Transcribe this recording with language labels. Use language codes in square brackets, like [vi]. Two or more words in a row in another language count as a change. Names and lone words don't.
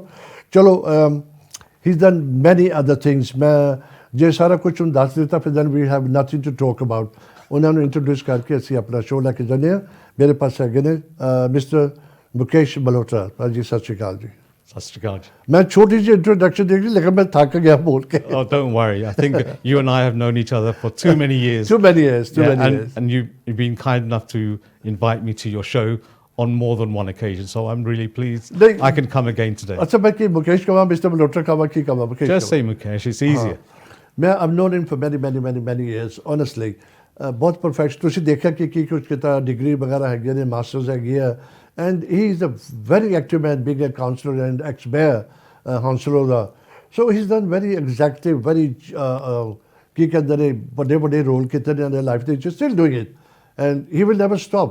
[en] Chalo he is done many other things. [pa] ਮੈਂ ਜੇ ਸਾਰਾ ਕੁਛ ਹੁਣ ਦੱਸ ਦਿੱਤਾ ਫਿਰ [en] then we have nothing to talk about. [pa] ਉਹਨਾਂ ਨੂੰ ਇੰਟਰੋਡਿਊਸ ਕਰਕੇ ਅਸੀਂ ਆਪਣਾ ਸ਼ੋਅ ਲੈ ਕੇ ਜਾਂਦੇ ਹਾਂ। ਮੇਰੇ ਪਾਸ ਹੈਗੇ ਨੇ ਮਿਸਟਰ ਮੁਕੇਸ਼ ਮਲਹੋਤਰਾ। ਭਾਜੀ ਸਤਿ ਸ਼੍ਰੀ ਅਕਾਲ ਜੀ। ਸਤਿ ਸ਼੍ਰੀ ਅਕਾਲ ਜੀ। ਮੈਂ ਛੋਟੀ ਜਿਹੀ ਇੰਟਰੋਡਕਸ਼ਨ ਦੇ ਲਈ, ਲੇਕਿਨ ਮੈਂ ਥੱਕ ਗਿਆ ਬੋਲ ਕੇ। [en] Oh, don't worry. I think you and I have known each other for too many years. Too many years. And you've been kind enough to invite me to your show on more than one occasion. So I'm really pleased I can come again today. [pa] ਅੱਛਾ, ਮੈਂ ਕੀ ਮੁਕੇਸ਼ ਕਹਾਂ, ਮਿਸਟਰ ਮਲਹੋਤਰਾ ਕਹਾਂ, ਕੀ ਕਹਾਂ? ਮੁਕੇਸ਼ [en] Just say Mukesh. It's easier. I've known him for many years, honestly. [pa] ਬਹੁਤ ਪ੍ਰੋਫੈਸ਼ਨਲ, ਤੁਸੀਂ ਦੇਖਿਆ ਕਿ ਕੀ ਕੁਛ ਕੀਤਾ, ਡਿਗਰੀ ਵਗੈਰਾ ਹੈਗੀਆਂ ਨੇ, [en] masters hagi [pa] ਹੈ। [en] And he is a very active man, being a councillor and ex-mayor Hounslow da. So he is done very executive, very [pa] ਕੀ ਕਹਿੰਦੇ ਨੇ, ਵੱਡੇ ਰੋਲ ਕੀਤੇ ਨੇ ਆਪਣੇ ਲਾਈਫ ਦੇ ਵਿੱਚ, [en] still doing it and he will never stop.